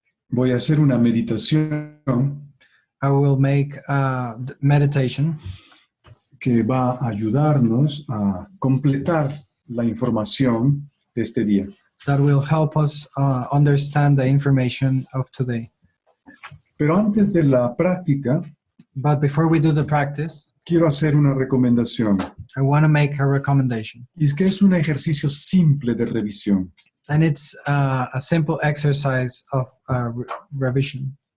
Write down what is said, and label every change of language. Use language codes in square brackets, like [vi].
[es] voy a hacer una meditación [en] I will make a meditation [es] que va a ayudarnos a completar la información de este día. [en] that will help us understand the information of today. [es] Pero antes de la práctica, [en] But before we do the practice, [es] quiero hacer una recomendación. [en] I want to make a recommendation. [es] Y es que es un ejercicio simple de revisión. [en] And it's a simple exercise of revision.